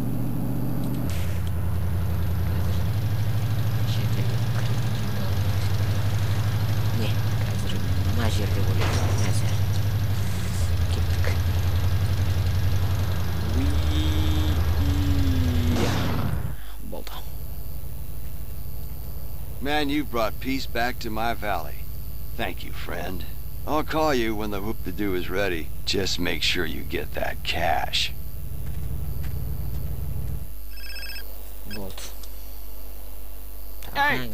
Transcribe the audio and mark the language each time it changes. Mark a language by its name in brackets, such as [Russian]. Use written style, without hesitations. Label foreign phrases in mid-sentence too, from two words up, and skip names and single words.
[Kazakh] Жерге не, қазір мына жерде ойлаймын. Мәзір. Кеттік. Болды. [English] Man, you've brought peace back to my valley. Thank you, friend. I'll call you when the whoop-de-doo is ready. Just make sure you get that cash. Hey,